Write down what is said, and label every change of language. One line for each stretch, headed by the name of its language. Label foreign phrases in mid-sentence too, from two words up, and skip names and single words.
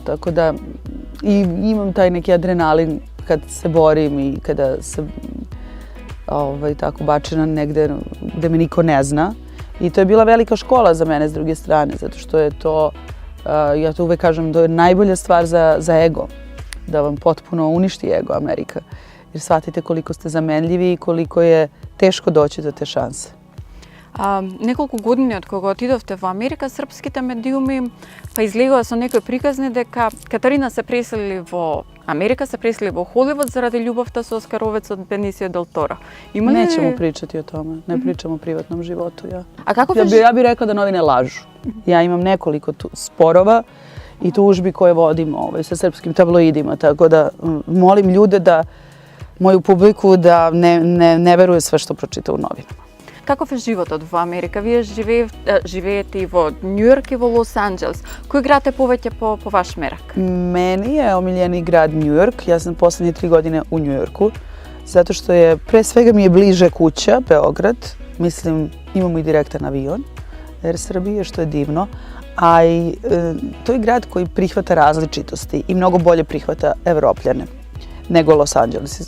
Serbian: Tako da i imam taj neki adrenalin kad se borim i kada se tako bačena negde gde me niko ne zna. I to je bila velika škola za mene s druge strane, zato što je to, ja to uvek kažem, to je najbolja stvar za ego, da vam potpuno uništi ego Amerika. Jer shvatite koliko ste zamenljivi i koliko je teško doći do te šanse.
Macedonian: Неколку години од кога отидовте во Америка, српските медиуми па излегува со некои приказни дека Катарина се преселили во Америка, се преселили во Холивуд заради љубовта со оскаровецот Бенисио Дел Торо.
Serbian: Nećemo pričati o tome, ne pričamo o privatnom životu. A kako ja bih rekla da novine lažu. Ja imam nekoliko sporova i tužbi koje vodim sa srpskim tabloidima, tako da molim ljude da, moju publiku da ne veruje sve što pročita u novinama.
Macedonian: каков е животот во Америка? Вие живеете и во Њујорк и во Лос Анџелес. Кој град е повеќе по ваш мерак?
Serbian: Meni je omiljeni grad New York. Ja sam posljednje 3 godine u New Yorku. Zato što je, pre svega mi je bliže kuća, Beograd. Mislim, imamo i direktan avion Air Srbije, što je divno. A i to je grad koji prihvata različitosti i mnogo bolje prihvata Evropljane nego Los Angeles.